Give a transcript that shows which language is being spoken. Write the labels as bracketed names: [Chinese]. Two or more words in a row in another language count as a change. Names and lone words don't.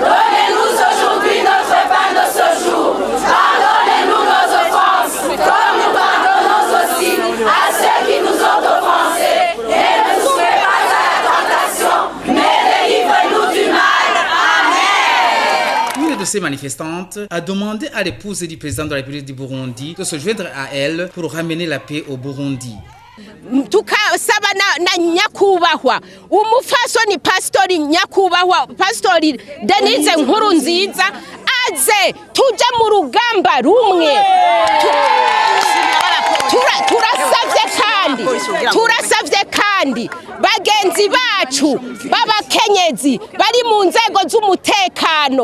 [French] Donnez-nous aujourd'hui notre pain de ce jour. Pardonnez-nous nos offenses, comme nous pardonnons aussi à ceux qui nous ont offensés. Et ne nous soumets pas à la tentation, mais délivre-nous du mal. Amen. Une de ces manifestantes a demandé à l'épouse du président de la République du Burundi de se joindre à elle pour ramener la paix au Burundi. [Rundi] Tukasaba na nyakubahwa umufasoni pastori nyakubahwa pastori Denise Nkurunziza aze tuje mu rugamba rumwe turasavye kandi bagenzi bacu b'abakenyezi bari mu nzego z'umutekano